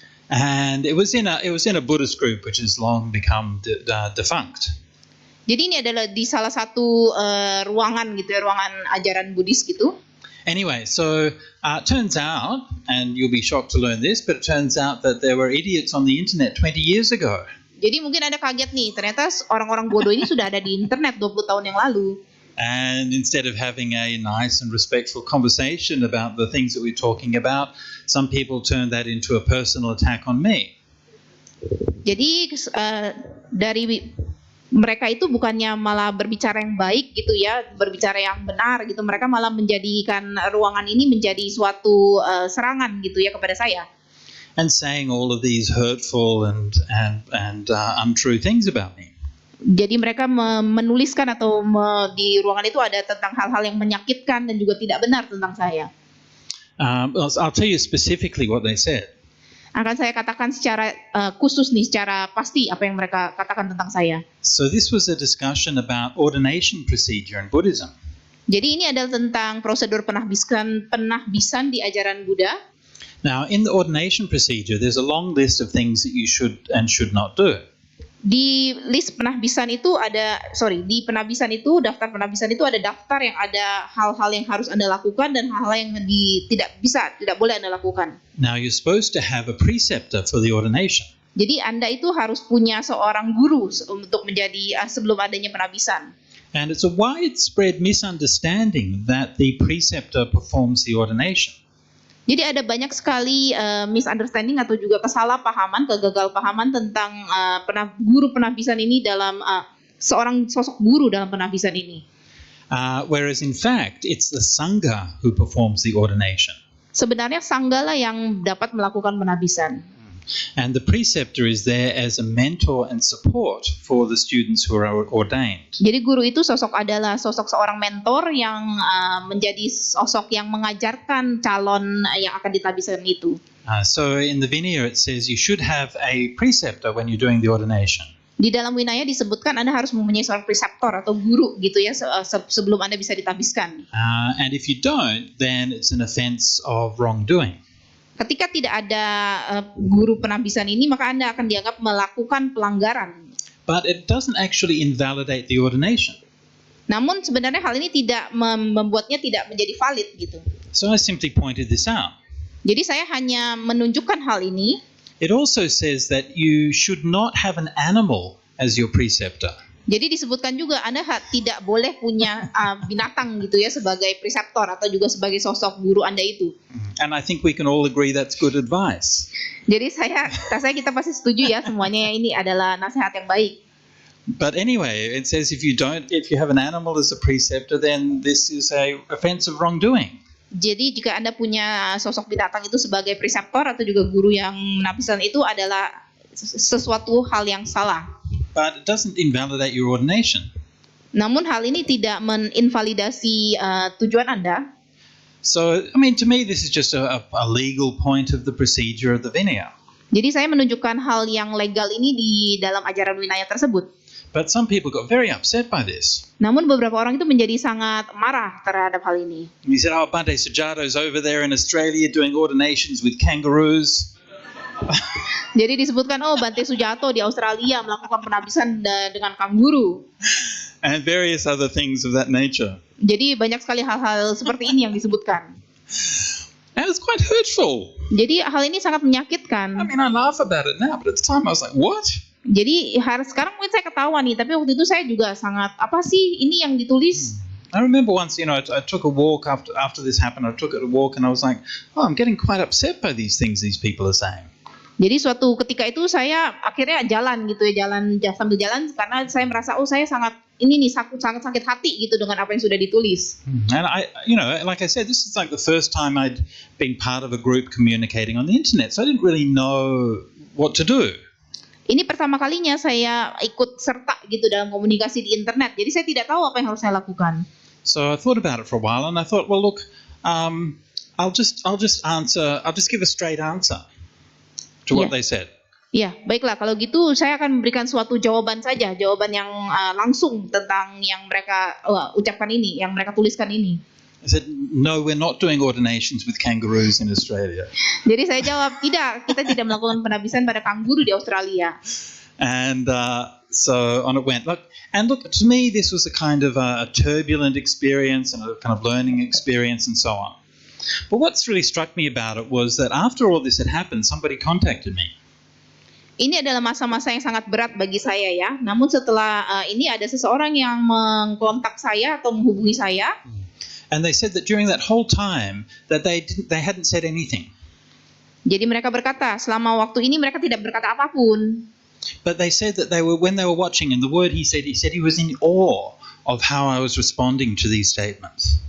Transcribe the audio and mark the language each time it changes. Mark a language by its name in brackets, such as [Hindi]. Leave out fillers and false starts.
[English] And it was in a Buddhist group which has long become defunct. [Indonesian] Jadi ini adalah di salah satu ruangan gitu ya, ruangan ajaran Buddhis gitu. [English] Anyway, so it turns out, and you'll be shocked to learn this, but it turns out that there were idiots on the internet 20 years ago. [Indonesian] Jadi mungkin Anda kaget nih, ternyata orang-orang bodoh ini sudah ada di internet 20 tahun yang lalu. [English] And instead of having a nice and respectful conversation about the things that we're talking about, some people turned that into a personal attack on me. [Indonesian] Jadi dari mereka itu bukannya malah berbicara yang baik gitu ya, berbicara yang benar gitu, mereka malah menjadikan ruangan ini menjadi suatu serangan gitu ya kepada saya. [English] And saying all of these hurtful and untrue things about me. [Indonesian] Jadi mereka menuliskan atau di ruangan itu ada tentang hal-hal yang menyakitkan dan juga tidak benar tentang saya. [English] I'll tell you specifically what they said. [Indonesian] Akan saya katakan secara khusus nih, secara pasti apa yang mereka katakan tentang saya. [English] So this was a discussion about ordination procedure in Buddhism. [Indonesian] Jadi ini adalah tentang prosedur penahbisan di ajaran Buddha. [English] Now, in the ordination procedure, there's a long list of things that you should and should not do. [Indonesian] Di list penahbisan itu di penahbisan itu, daftar penahbisan itu ada daftar yang ada hal-hal yang harus Anda lakukan dan hal-hal yang tidak boleh Anda lakukan. [English] Now, you're supposed to have a preceptor for the ordination. [Indonesian] Jadi Anda itu harus punya seorang guru untuk menjadi sebelum adanya penahbisan. [English] And it's a widespread misunderstanding that the preceptor performs the ordination. [Indonesian] Jadi ada banyak sekali misunderstanding atau juga kesalahpahaman, kegagalpahaman tentang guru penahbisan ini dalam seorang sosok guru dalam penahbisan ini. [English] Whereas in fact, it's the Sangha who performs the ordination. [Indonesian] Sebenarnya sangga lah yang dapat melakukan penahbisan. [English] And the preceptor is there as a mentor and support for the students who are ordained. [Indonesian] Jadi guru itu adalah sosok seorang mentor yang menjadi sosok yang mengajarkan calon yang akan ditahbiskan itu. [English] So in the Vinaya it says you should have a preceptor when you're doing the ordination. [Indonesian] Di dalam Winaya disebutkan Anda harus mempunyai seorang preceptor atau guru gitu ya sebelum Anda bisa ditahbiskan. [English] And if you don't, then it's an offense of wrongdoing. [Indonesian] Ketika tidak ada guru penahbisan ini, maka Anda akan dianggap melakukan pelanggaran. [English] But it doesn't actually invalidate the ordination. [Indonesian] Namun sebenarnya hal ini tidak membuatnya tidak menjadi valid gitu. [English] So I simply pointed this out. [Indonesian] Jadi saya hanya menunjukkan hal ini. [English] It also says that you should not have an animal as your preceptor. [Indonesian] Jadi disebutkan juga Anda tidak boleh punya binatang gitu ya sebagai preseptor atau juga sebagai sosok guru Anda itu. [English] And I think we can all agree that's good advice. [Indonesian] Jadi kita pasti setuju ya semuanya ini adalah nasihat yang baik. [English] But anyway, it says if you have an animal as a preceptor, then this is a offense of wrongdoing. [Indonesian] Jadi jika Anda punya sosok binatang itu sebagai preseptor atau juga guru yang menahbiskan itu adalah sesuatu hal yang salah. [English] But it doesn't invalidate your ordination. [Indonesian] Namun hal ini tidak meninvalidasi tujuan Anda. [English] So, I mean, to me, this is just a legal point of the procedure of the Vinaya. [Indonesian] Jadi saya menunjukkan hal yang legal ini di dalam ajaran Winaya tersebut. [English] But some people got very upset by this. [Indonesian] Namun beberapa orang itu menjadi sangat marah terhadap hal ini. [English] He said, "Oh, Bhante Sujato is over there in Australia doing ordinations with kangaroos." [Indonesian] Jadi disebutkan, Bhante Sujato di Australia melakukan penahbisan dengan kanguru. [English] And various other things of that nature. [Indonesian] Jadi banyak sekali hal-hal seperti ini yang disebutkan. [English] And it's quite hurtful. [Indonesian] Jadi hal ini sangat menyakitkan. [English] I mean, I laugh about it now, but at the time I was like, what? [Indonesian] Jadi sekarang mungkin saya ketawa nih, tapi waktu itu saya juga sangat, apa sih ini yang ditulis? [English] I remember once, I took a walk after this happened. I took a walk and I was like, oh, I'm getting quite upset by these things these people are saying. [Indonesian] Jadi suatu ketika itu saya akhirnya jalan sambil jalan karena saya merasa saya sangat sakit hati gitu dengan apa yang sudah ditulis. [English] And like I said, this is like the first time I'd been part of a group communicating on the internet, so I didn't really know what to do. [Indonesian] Ini pertama kalinya saya ikut serta gitu dalam komunikasi di internet. Jadi saya tidak tahu apa yang harus saya lakukan. [English] So I thought about it for a while and I thought, well, look, I'll just give a straight answer to what they said. [Indonesian] Ya, baiklah. Kalau gitu saya akan memberikan suatu jawaban saja, jawaban yang langsung tentang yang mereka ucapkan ini, yang mereka tuliskan ini. [English] I said, no, we're not doing ordinations with kangaroos in Australia. [Indonesian] Jadi saya jawab, tidak, kita tidak melakukan penahbisan pada kanguru di Australia. [English] And so on it went. Look, to me, this was a kind of a turbulent experience and a kind of learning experience and so on. But what's really struck me about it was that after all this had happened, somebody contacted me. [Indonesian] Ini adalah masa-masa yang sangat berat bagi saya ya. Namun setelah ini ada seseorang yang mengkontak saya atau menghubungi saya. [English] And they said that during that whole time that they hadn't said anything. [Indonesian] Jadi mereka berkata, selama waktu ini mereka tidak berkata apapun. [English] But they said that when they were watching, and the word he said he was in awe of how I was responding to these statements.